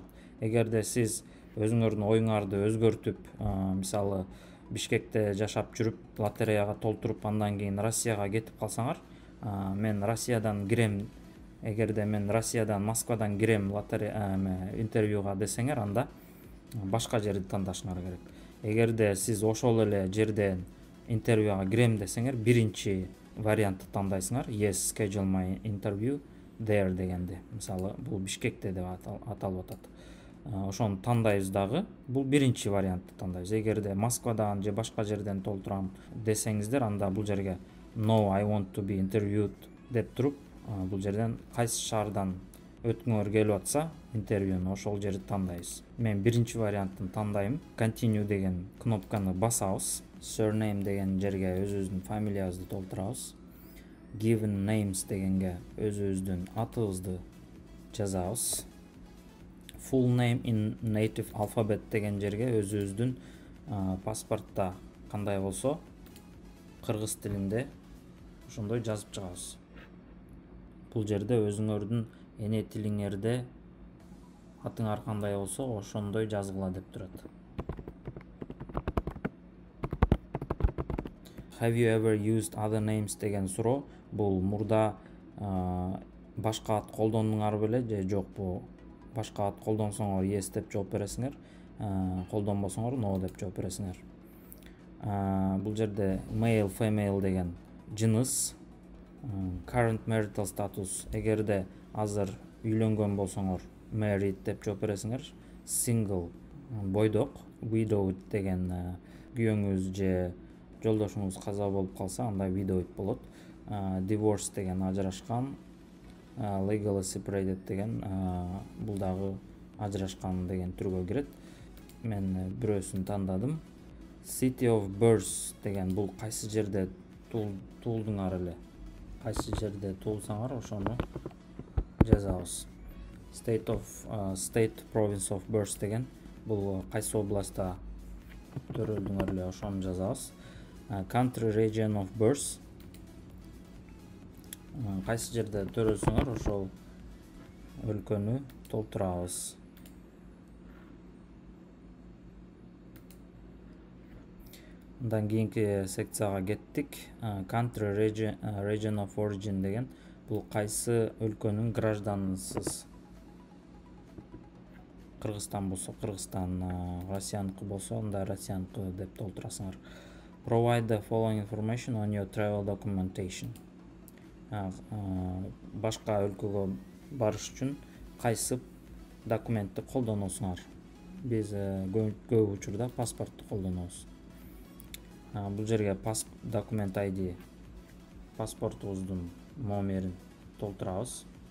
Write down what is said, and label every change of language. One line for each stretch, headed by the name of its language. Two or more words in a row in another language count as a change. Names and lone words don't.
Kyrgyz: Эгерде сиз өзүңөрдүн оюңарды өзгөртүп, мисалы Бишкекте жашап жүрүп, лотереяга толтуруп, андан кийин Россияга кетип калсаңар, мен Россиядан кирем, эгерде мен Россиядан, Москвадан кирем интервьюга десеңер, анда башка жерди тандашыңар керек. Эгерде сиз ошол эле жерден интервьюга кирем десеңер, биринчи вариантты тандайсыңар.
English: Yes, schedule my interview there дегенде.
Kyrgyz: Мисалы, бул Бишкекте деп аталып атат. Ошону тандайбыз дагы. Бул биринчи вариантты тандайбыз. Эгерде Москвадан же башка жерден толтурам десеңиздер, анда бул жерге
English: No, I want to be interviewed
Kyrgyz: деп туруп, бул жерден кайсы шаардан өткүңөр келип атса, интервьюну ошол жерди тандайбыз. Мен биринчи варианттын тандайм. Continue деген кнопканы басабыз. Surname деген жерге өзүбүздүн фамилиябызды толтурабыз.
English: Given names
Kyrgyz: дегенге өзүбүздүн атыбызды жазабыз.
English: Full name in native alphabet
Kyrgyz: деген жерге өзүбүздүн паспортто кандай болсо, кыргыз тилинде ошондой жазып чыгабыз. Бул жерде өзүңөрдүн эне тилиңерде атыңар кандай болсо, ошондой жазгыла деп турат.
English: Have you ever used other names
Kyrgyz: деген суроо, бул мурда башка ат колдондуңар беле же жок? Бул башка ат колдонсоңор yes деп жооп бересиңер, колдонбосоңор no деп жооп бересиңер. Бул жерде
English: male, female
Kyrgyz: деген жыныс,
English: current marital status,
Kyrgyz: эгерде азыр үйлөнгөн болсоңор married деп жооп бересиңер. Single, бойдок, widowed деген күйөөңүз же жолдошуңуз каза болуп калса, анда widowed болот. Divorce деген ажырашкан,
English: legally separated
Kyrgyz: деген бул дагы ажырашкан деген түргө кирет. Мен бирөөсүн тандадым.
English: City of birth
Kyrgyz: деген бул кайсы жерде туулдуңар эле. Кайсы жерде туулсаңар ошону жазабыз.
English: State province of birth
Kyrgyz: деген бул кайсы областта төрөлдүңөр эле, ошону жазабыз.
English: Country region of birth
Kyrgyz: кайсы жерде төрөлсөңөр ошол өлкөнү толтурабыз. Андан кийинки секцияга кеттик.
English: Country region of origin
Kyrgyz: деген бул кайсы өлкөнүн гражданысыз. Кыргызстан болсо Кыргызстан, Россияныкы болсо анда Россияныкы деп толтурасыңар.
English: Provide the following information on your travel documentation.
Kyrgyz: Башка өлкөгө барыш үчүн кайсы документти колдоносуңар? Биз көп учурда паспортту колдонобуз. Бул жерге документ ID, паспортубуздун номерин толтурабыз.